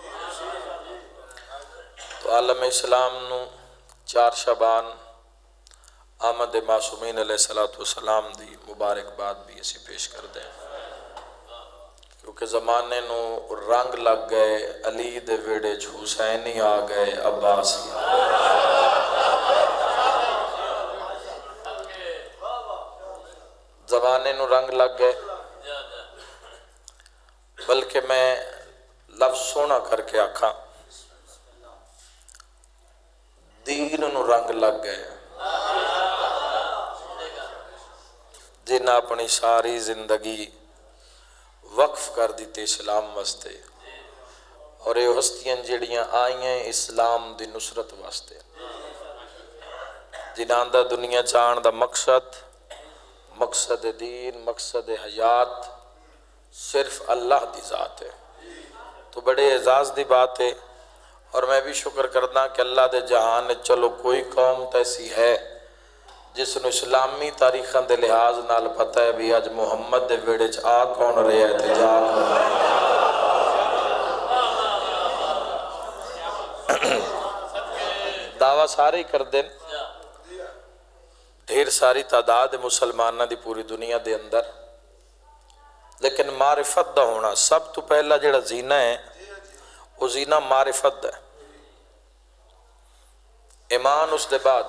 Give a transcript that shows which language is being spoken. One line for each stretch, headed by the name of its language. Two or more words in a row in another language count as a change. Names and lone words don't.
Punjabi: تو عالم اسلام نو 4 شعبان آمد معصومین
Arabic: علیہ السلام
Punjabi: دی مبارکباد بھی اسی پیش کر دیں، کیونکہ زمانے نو رنگ لگ گئے، علی دے ویڑے چ حسینی آ گئے، عباسی آ گئے۔ زمانے نو رنگ لگ گئے، بلکہ میں لفظ سونا کر کے آکھاں دین نو رنگ لگ گئے، جنہاں اپنی ساری زندگی وقف کر دیتے اسلام واسطے، اور یہ ہستیاں جڑیاں آئیں اسلام دی نصرت واسطے، جنہاں دا دنیا چاہن دا مقصد دین، مقصد حیات صرف اللہ دی ذات ہے۔ تو بڑے اعزاز دی بات ہے، اور میں بھی شکر کرنا کہ اللہ دے جہان نے چلو کوئی قوم تیسی ہے جس نے اسلامی تاریخاں دے لحاظ نال پتہ ہے بھی آج محمد دے ویڑے چ آ کون رہے ہے تے جا کون رہے دعویٰ سارے ہی کر دیں، ڈھیر ساری تعداد مسلمانہ دی پوری دنیا دے اندر، لیکن معرفت دا ہونا سب تو پہلا جڑا زینہ ہے وہ زینہ معرفت ہے، ایمان اس دے بعد ہے۔